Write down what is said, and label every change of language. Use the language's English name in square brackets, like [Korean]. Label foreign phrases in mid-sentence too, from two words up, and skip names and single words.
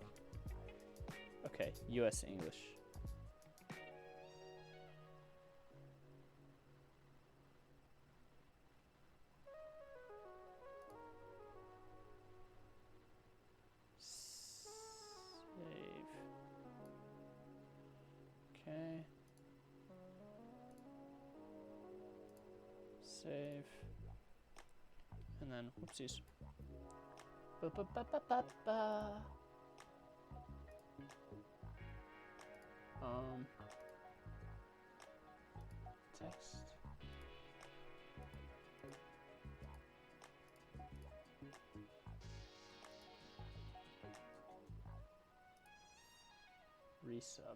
[English] Okay, US English. Save. Okay. Save. And then, whoopsies. Ba, ba, ba, ba, ba, ba. Text. Resub.